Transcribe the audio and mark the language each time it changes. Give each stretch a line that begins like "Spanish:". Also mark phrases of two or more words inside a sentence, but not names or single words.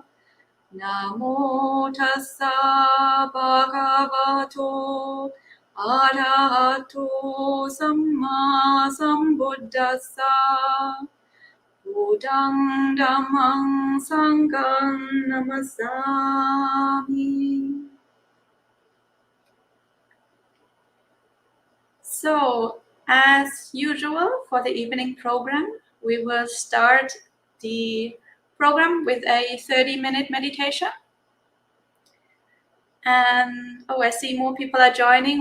Pali: Namo tassa bhagavato arahato samma sambuddhassa. Buddhang dhammang sanghang namasami.
English: So, as usual for the evening program, we will start the program with a 30-minute meditation. And I see more people are joining.